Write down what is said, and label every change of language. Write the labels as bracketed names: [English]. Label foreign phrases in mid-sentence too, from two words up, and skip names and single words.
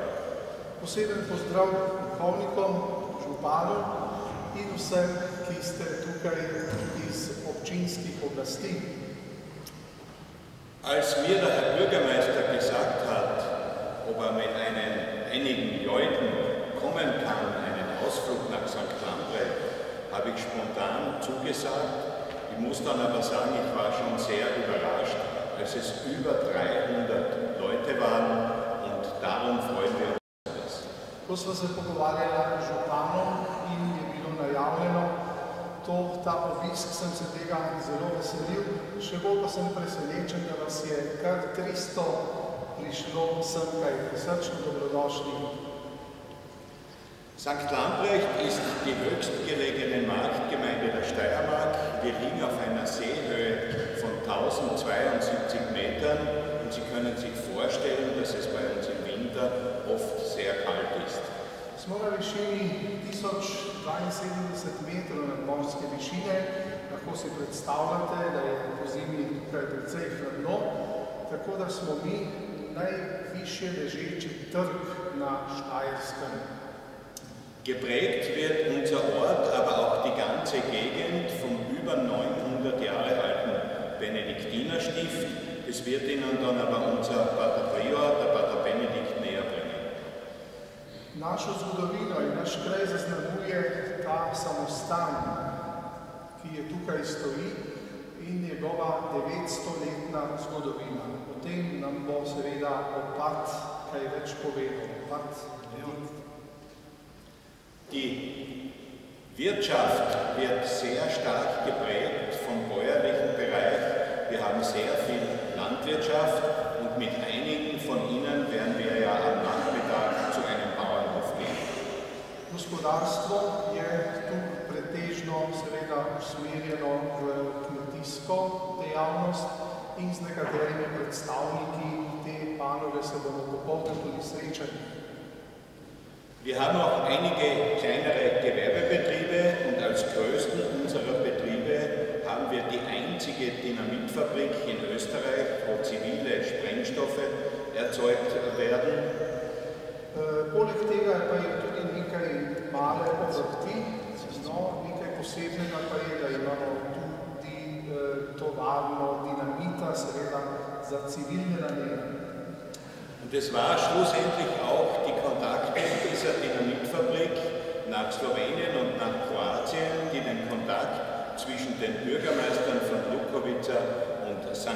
[Slovenian] Poseben pozdrav duhovnikom, županu in vsem, ki ste tukaj iz občinskih oblasti. [German] Als mir der Herr Bürgermeister gesagt hat, ob er mit einigen Leuten kommen kann, einen Ausflug nach St. Lambrecht, habe ich spontan zugesagt. Ich muss dann aber sagen, ich war schon sehr überrascht, als es über 300 Leute waren und darum freuen wir uns. [Slovenian] Ko smo se pogovarjali z županom in je bilo najavljeno, ta obisk sem se tega zelo veselil, še bolj pa sem presenečen, da vas je kar 300 prišlo semkaj. Srčno dobrodošli. [German] St. Lambrecht ist die höchstgelegene Marktgemeinde der Steiermark. Wir liegen auf einer Seehöhe von 1072 Metern und Sie können sich vorstellen, dass es bei uns im Winter oft sehr kalt ist. [Slovenian] Smo na višini 1072 metrov nadmorske višine. Lahko si predstavljate, da je pozimi tukaj precej hladno, tako da smo mi najvišje ležeči trg na Štajerskem. [German] Geprägt wird unser Ort, aber auch die ganze Gegend vom über 900 Jahre alten Benediktinerstift. Das wird Ihnen dann aber unser Pater Prior, der Pater Benedikt, näher bringen. [Slovenian] Našo zgodovino in naš kraj zaznamuje ta samostan, ki je tukaj stoji, in njegova 900-letna zgodovina. O tem nam bo seveda opat kaj več povedal. [German] Die Wirtschaft wird sehr stark geprägt vom bäuerlichen Bereich. Wir haben sehr viel Landwirtschaft und mit einigen von Ihnen werden wir ja am Nachmittag zu einem Bauernhof gehen. [Slovenian] Gospodarstvo je tu pretežno seveda usmerjeno v kmetijsko dejavnost in z nekaterimi predstavniki te panoge se bomo popoldne tudi srečali. [German] Wir haben auch einige kleinere Gewerbebetriebe und als größten unserer Betriebe haben wir die einzige Dynamitfabrik in Österreich, wo zivile Sprengstoffe erzeugt werden. [Slovenian] Poleg tega pa je tudi nekaj male obrti, nekaj posebnega pa je, da imamo tudi tovarno dinamita, seveda za civilne namene. [German] Und es war schlussendlich auch die Kontakte dieser Dynamitfabrik nach Slowenien und nach Kroatien, die den Kontakt zwischen den Bürgermeistern von Lukovica und St.